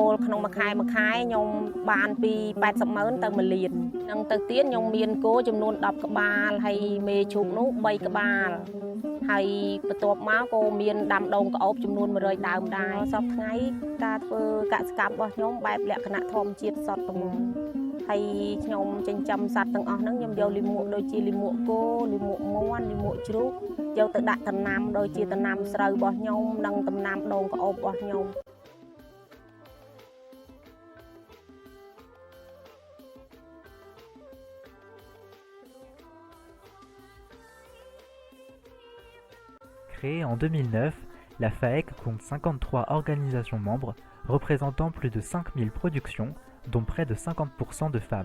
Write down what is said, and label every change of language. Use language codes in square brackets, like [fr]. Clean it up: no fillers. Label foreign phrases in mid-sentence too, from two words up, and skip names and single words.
[km] លក្នុងមួយខែខ្ញុំបានពី80ម៉ឺនទៅ1លាននឹងទៅទៀតខ្ញុំមានគោចំនួន10ក្បាលហើយមេឈូកនោះ3ក្បាលហើយបន្ទាប់មកក៏មានដាំដូងក្អូបចំនួន100ដើមដែរសប្តាហ៍ថ្ងៃការធ្វើកសិកម្មរបស់ខ្ញុំបែបលក្ខណៈធម្មជាតិសុទ្ធតែមកហើយខ្ញុំចិញ្ចឹមសត្វទាំងអស់ហ្នឹងខ្ញុំយកលាមកដូចជាលាមកគោលាមកមាន់លាមកជ្រូកយកទៅដាក់ដំណាំដូចជាដំណាំស្រូវរបស់ខ្ញុំនិងដំណាំដូងក្អូបរបស់ខ្ញុំ [fr] Créée en 2009, la FAEC compte 53 organisations membres représentant plus de 5000 productions, dont près de 50% de femmes.